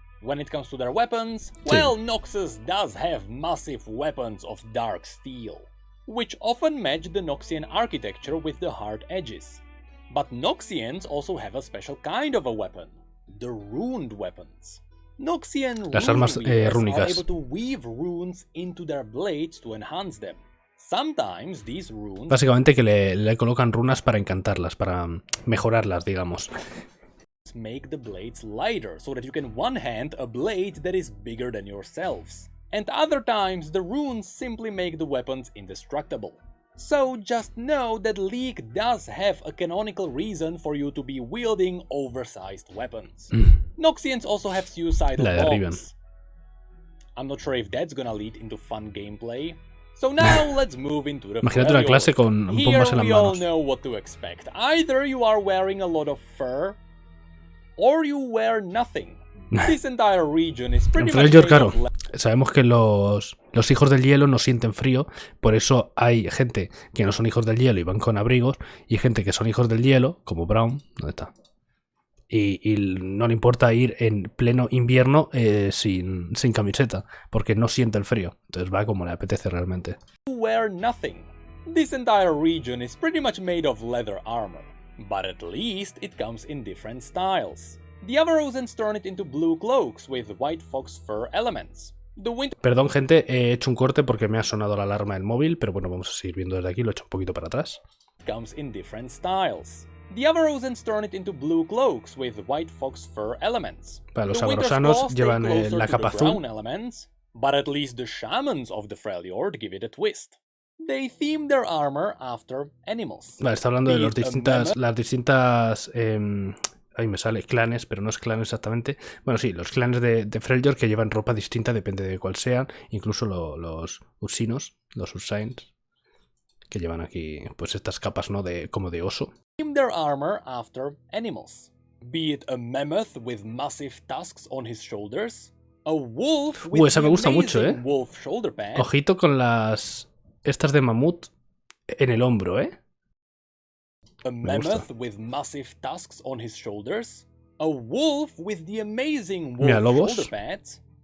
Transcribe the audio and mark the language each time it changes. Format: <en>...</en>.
<en>When it comes to their weapons, well, Noxus does have massive weapons of dark steel, which often match the Noxian architecture with the hard edges. But Noxians also have a special kind of a weapon, the runed weapons. Noxian</en> <es>Las armas rúnicas</es> <en>are able to weave runes into their blades to enhance them. Sometimes these runes...</en> <es>Básicamente que le colocan runas para encantarlas, para mejorarlas, digamos.</es> <en>Make the blades lighter so that you can one-hand a blade that is bigger than yourselves. And other times the runes simply make the weapons indestructible. So just know that League does have a canonical reason for you to be wielding oversized weapons. Noxians also have suicidal bombs. I'm not sure if that's gonna lead into fun gameplay. So now let's move into the</en> <es>Imagínate una clase con bombas en las manos.</es> <en>Here we all know what to expect. Either you are wearing a lot of fur, or you wear nothing. This entire region is pretty much made</en> <es>claro,</es> <en>of...</en> <es>Sabemos que los hijos del hielo no sienten frío, por eso hay gente que no son hijos del hielo y van con abrigos, y gente que son hijos del hielo, como Brown, ¿dónde está? Y no le importa ir en pleno invierno sin camiseta, porque no siente el frío, entonces va como le apetece realmente.</es> <en>Wear nothing. This entire region is pretty much made of leather armor. But at least it comes in different styles. The Avarosans turn it into blue cloaks with white fox fur elements.</en> <es>Perdón, gente, he hecho un corte porque me ha sonado la alarma del móvil, pero bueno, vamos a seguir viendo desde aquí, lo he hecho un poquito para atrás.</es> <en>Comes in different styles. The Avarosans turn it into blue cloaks with white fox fur elements.</en> <es>Para los avarosanos llevan la capa azul.</es> <en>But at least the shamans of the Freljord give it a twist. They theme their armor after animals.</en> <es>Vale, está hablando de las distintas ahí me sale clanes, pero no es clan exactamente. Bueno, sí, los clanes de Freljord que llevan ropa distinta, depende de cuál sean. Incluso los ursinos, los ursains, que llevan aquí pues estas capas, ¿no? Como de oso.</es> <en>Theme their armor after animals. Be it a mammoth with massive tusks on his shoulders, a wolf with</en> <es>esa me gusta mucho,</es> <en>wolf shoulder pad.</en> <es>Ojito con estas de mamut en el hombro,</es> <en>A mammoth with massive tusks on his shoulders, a wolf with the amazing wolf shoulder pads,</en>